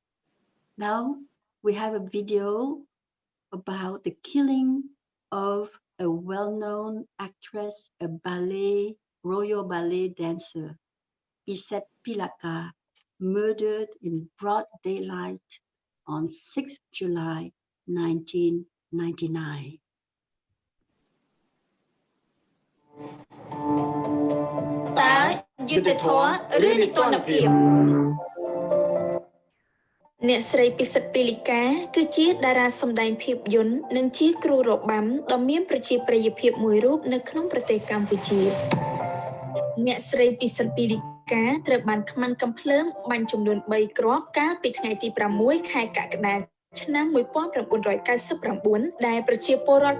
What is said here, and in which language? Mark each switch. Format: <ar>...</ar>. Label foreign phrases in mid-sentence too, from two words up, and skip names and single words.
<en>Now we have a video about the killing of a well-known actress, a royal ballet dancer, Piset Pilaka, murdered in broad daylight on 6 July 1999.</en> <km>តើយុត្តិធម៌ឬនីតិរដ្ឋភាពអ្នកស្រីពិសិដ្ឋពីលីកា គឺជាតារាសម្ដែងភាពយន្តនិងជាគ្រូរបាំដ៏មានប្រជាប្រិយភាពមួយរូបនៅក្នុងប្រទេសកម្ពុជាអ្នកស្រីពិសិដ្ឋពីលីកាត្រូវបានខ្មាន់កាំភ្លើងបាញ់ចំនួន3គ្រាប់កាលពីថ្ងៃទី6ខែកក្កដាឆ្នាំ1999ដែលប្រជាពលរដ្ឋ</km>